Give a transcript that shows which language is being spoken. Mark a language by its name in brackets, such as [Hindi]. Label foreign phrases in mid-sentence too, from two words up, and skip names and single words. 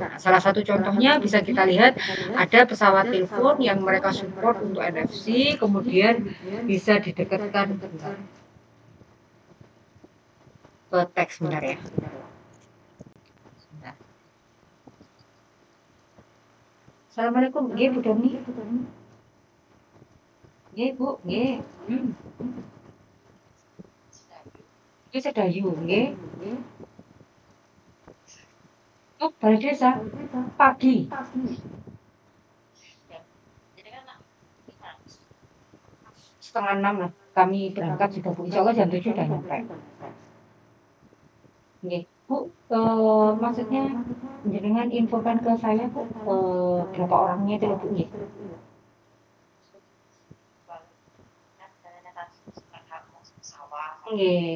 [Indonesian] Nah, salah satu contohnya bisa kita lihat ada pesawat telepon yang mereka support untuk NFC, kemudian bisa didekatkan ke teks sebentar ya. Assalamualaikum, [Javanese] nggih Bu Doni. Nggih Bu, nggih. Iki Sedayu, nggih. [Indonesian] Oh, Balai Desa pagi. Setengah 6 lah. Kami berangkat sudah Bu. [Arabic] Insya Allah [Indonesian] jam 7 udah nyampe. [Javanese] Nggih. [Indonesian] Bu, maksudnya jenengan infokan ke saya Bu, berapa orangnya itu Bu nggih. [Javanese] Nggih.